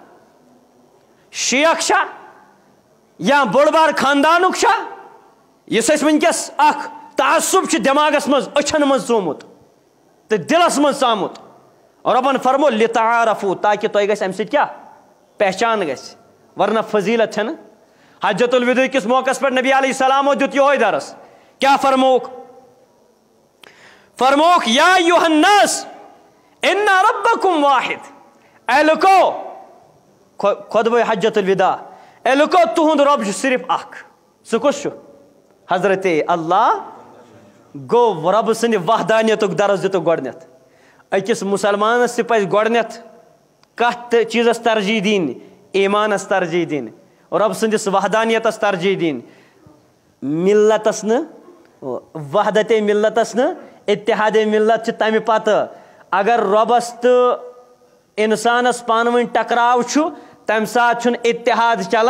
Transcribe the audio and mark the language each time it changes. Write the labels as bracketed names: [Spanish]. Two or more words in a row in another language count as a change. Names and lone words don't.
[Kashmiri] شیخ چھا یا بوٚڑ بار خاندانُک چھا یُس أسۍ وٕنکیٚس اکھ تعصب چھُ دٮ۪ماغس منٛز أچھن منٛز ژومُت تہٕ دِلس منٛز ژامُت رۄبن فرمو لتعارفو تاکہ تۄہہِ گژھِ امہِ سۭتۍ کیٛاہ پہچان گژھِ ورنہ فضیلت چھنہٕ حجت الوداع کس موقعس پٮ۪ٹھ نبی علیہ السلامو دیُت یہوے درس کیٛاہ فرمووُکھ فرمووُکھ [Arabic] یا ایُہا الناس انا ربکم واحد [Kashmiri] اے لُکو خۄطبہ حجت الوداع اے لُکو تُہُنٛد رۄب چھُ صرف اکھ سُہ کُس چھُ حضرت اللہ گوٚو رۄبہٕ سٕنٛدِ وحدانیتُک درس دِتُکھ گۄڈنیتھ أکِس مُسلمانس تہِ پزِ گۄڈنیتھ کتھ تہِ چیٖزس ترجیح دِنۍ ایمانس ترجیح دِنۍ رۄب سٕنٛدِس وحدانیتس ترجیح دِنۍ ملتس نہٕ وحدتے ملتس نہٕ اتحادے ملت چھِ تمہِ پتہٕ اگر رۄبس تہٕ انسانس پانہٕ ؤنۍ ٹکراو چھُ تمہِ ساتہٕ چھُنہٕ اتحاد چلان